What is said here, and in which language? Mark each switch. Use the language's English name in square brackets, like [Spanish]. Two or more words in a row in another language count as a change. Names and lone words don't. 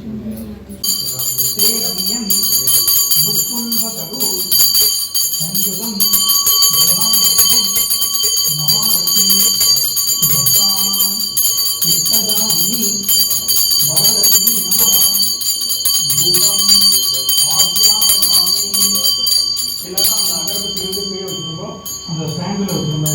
[Sanskrit] तेरम्यं मुकुन्दतरु संयुतं देहानन्दं महालक्ष्मी भक्तां चित्तदायिनी वरलक्ष्मी नमः धूपं ஆகியாமி [Tamil] எல்லாரும் அந்த அகர்பத்தி வந்து கீழே வச்சுருக்கோம் அந்த ஸ்டாண்டில்